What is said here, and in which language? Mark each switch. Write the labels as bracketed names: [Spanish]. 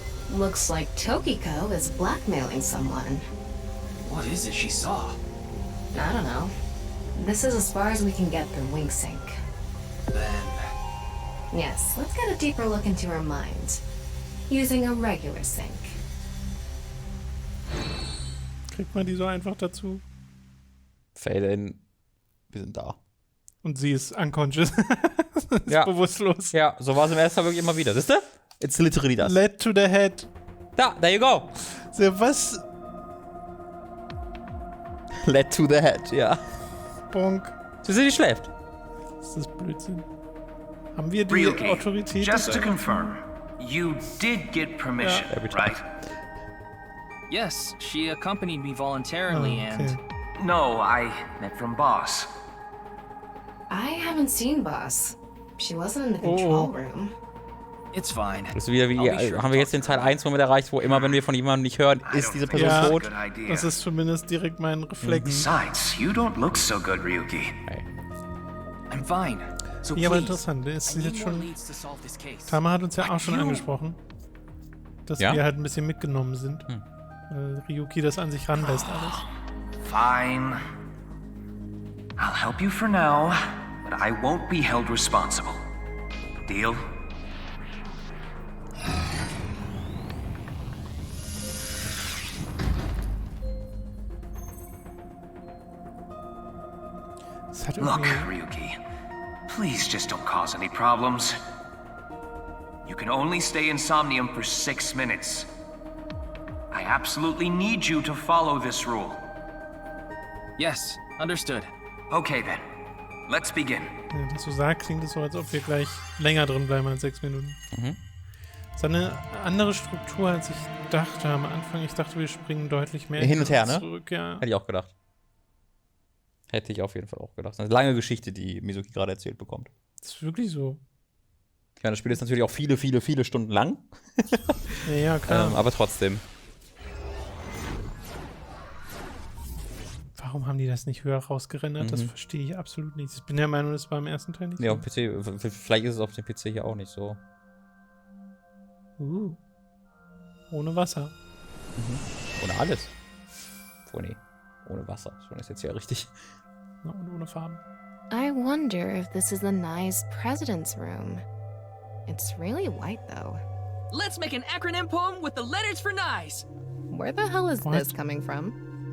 [English] Looks like Tokiko is blackmailing someone. What is it she saw? I don't know. This is as far as we can get through Wing Sync. Then... Yes, let's get a deeper look into her mind. Using a regular sync. [German] Kriegt man die so einfach dazu? Fade in. Wir sind da. Und sie ist unconscious. Ist ja. Bewusstlos. Ja, so war es im ersten Mal wirklich immer wieder. Siehst du? [English] It's literally [German] das. [English] Led to the head. Da, there you go. [German] So, was? [English] Led to the head, [German] ja. Bonk. Sie schläft. Das ist Blödsinn. Haben wir die Autorität? [English] Just to confirm, you did get permission, right? Yes, she accompanied me voluntarily and... No, I meant from boss. I have haven't seen Boss. She wasn't in the control room. It's fine. [German] Das ist wieder wie, haben wir jetzt den Teil 1 Moment erreicht, wo immer, wenn wir von jemandem nicht hören, ist diese Person tot. Das ist zumindest direkt mein Reflex. [English] Besides, you don't look so good, Ryuki. Hey. I'm fine. So [German] Ja, aber [English] please, [German] interessant. Es ist jetzt schon. [English] leads to solve this case. [German] Tama hat uns ja auch schon angesprochen, dass wir halt ein bisschen mitgenommen sind. Weil Ryuki das an sich ranlässt alles. [English] Fine. I'll help you for now, but I won't be held responsible. Deal? Look, Ryuki, please just don't cause any problems. You can only stay in Somnium for 6 minutes. I absolutely need you to follow this rule. Yes, understood. Okay then, let's begin. [German] Wenn du das so sagst, klingt es so, als ob wir gleich länger drin bleiben als 6 Minuten. Das ist eine andere Struktur, als ich dachte am Anfang. Ich dachte, wir springen deutlich mehr hin und her, ne? zurück. Ja. Hätte ich auch gedacht. Hätte ich auf jeden Fall auch gedacht. Das ist eine lange Geschichte, die Mizuki gerade erzählt bekommt. Das ist wirklich so. Ja, das Spiel ist natürlich auch viele, viele, viele Stunden lang. Ja, klar. Aber trotzdem. Warum haben die das nicht höher rausgerendert? Das verstehe ich absolut nicht. Ich bin der Meinung, das war im ersten Teil nicht so. Ja, auf PC, vielleicht ist es auf dem PC hier auch nicht so. Ohne Wasser. Ohne alles. Oh nee, ohne Wasser. Schon ist jetzt ja richtig. Ja, und ohne Farben. [English] I wonder if this is the nice president's room. It's really white, though. Let's make an acronym poem with the letters for nice. Where the hell is this coming from?